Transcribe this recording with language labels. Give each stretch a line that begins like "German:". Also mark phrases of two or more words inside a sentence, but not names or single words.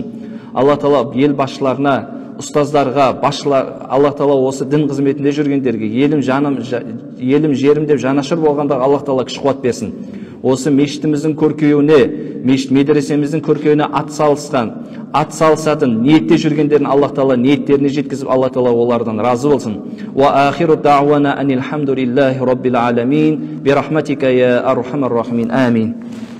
Kazakh: Аллах Тағала ел басшыларына, ұстаздарға, басшылар, Аллах Тағала осы дін қызметінде жүргендерге, елім жерім деп жанашыр болғандағы Аллах Тағала күш қуат берсін. Осы мешітіміздің көркеюіне, мешіт медресеміздің көркеюіне ат салысатын ниетте жүргендерін Аллах Тағала ниеттеріне жеткізіп, Аллах Тағала олардан разы болсын.
Arabic: وآخر دعوانا أن الحمد لله رب العالمين. برحمتك يا أرحم الراحمين. Амин.